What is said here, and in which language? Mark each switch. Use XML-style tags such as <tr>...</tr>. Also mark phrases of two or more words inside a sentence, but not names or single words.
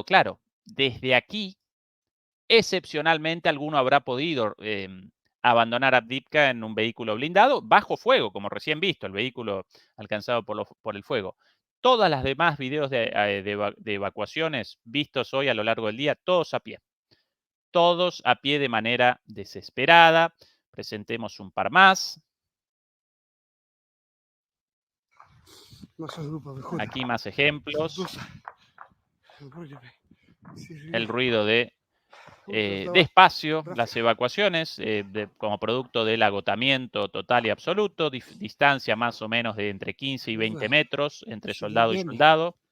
<es>Claro, desde aquí, excepcionalmente, alguno habrá podido abandonar Avdiivka en un vehículo blindado bajo fuego, como recién visto, el vehículo alcanzado por el fuego. Todas las demás videos de evacuaciones vistos hoy a lo largo del día, todos a pie. Todos a pie de manera desesperada. Presentemos un par más.</es> <uk>Наша група виходить.</uk> <es>Aquí más ejemplos.</es> <uk>Вроді би, всі живі.</uk> <es>El ruido de despacio las evacuaciones como producto del agotamiento total y absoluto, distancia más o menos de entre 15 y 20 metros entre soldado y soldado.</es>